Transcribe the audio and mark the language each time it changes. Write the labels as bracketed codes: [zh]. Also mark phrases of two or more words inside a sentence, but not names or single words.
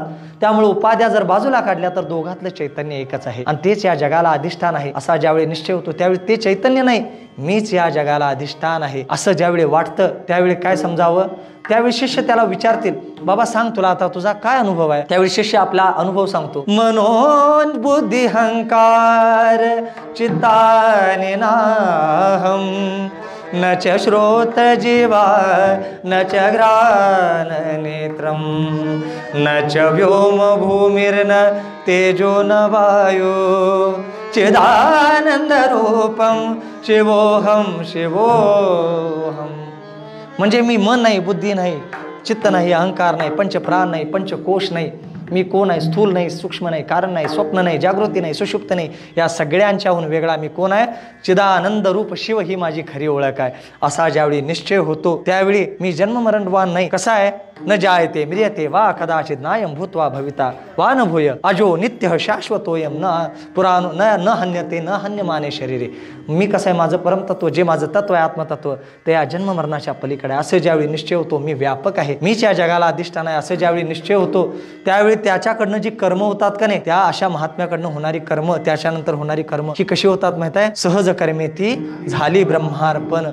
[mr] त्यामुळे उपाध्या जर बाजूला काढल्या तर दोघातलं चैतन्य एकच आहे आणि तेच या जगाला अधिष्ठान आहे असा ज्यावेळी निश्चय होतो त्यावेळी ते चैतन्य नाही, मीच या जगाला अधिष्ठान आहे असं ज्यावेळी वाटतं त्यावेळी काय समजावं? त्यावेळी शिष्य त्याला विचारतील, बाबा सांग तुला आता तुझा काय अनुभव आहे? त्यावेळी शिष्य आपला अनुभव सांगतो. [sa] मनोन बुद्धी हंकार चित्तानि नाहम न च श्रोत जीवा न च घ्राण नेत्रम न च व्योम भूमिर्न तेजो न वायु चिदानंद रूपम शिवोहम शिवोहम. [mr] म्हणजे मी मन नाही, बुद्धी नाही, चित्त नाही, अहंकार नाही, पंचप्राण नाही, पंचकोश नाही, मी कोण आहे? स्थूल नाही, सूक्ष्म नाही, कारण नाही, स्वप्न नाही, जागृती नाही, सुषुप्त नाही, या सगळ्यांच्याहून वेगळा मी कोण आहे? चिदानंद रूप शिव ही माझी खरी ओळख आहे असा ज्यावेळी निश्चय होतो त्यावेळी मी जन्ममरणवान नाही. कसा आहे? [sa] न जायते म्रियते वा कदाचित नायम भूत्वा भविता वा न भूय अजो नित्य शाश्वतोयम न पुराण न हन्यते न हन्यमाने शरीरे. [mr] मी कसं आहे? माझं परमतत्व जे माझं तत्व आहे आत्मतत्व ते या जन्ममरणाच्या पलीकडे असं ज्यावेळी निश्चय होतो मी व्यापक आहे, मीच या जगाला अधिष्ठान आहे असं ज्यावेळी निश्चय होतो त्यावेळी त्याच्याकडनं जी कर्म होतात का नाही, त्या अशा महात्म्याकडनं होणारी कर्म, त्याच्यानंतर होणारी कर्म ही कशी होतात माहित आहे? सहज कर्मे ती झाली ब्रह्मार्पण.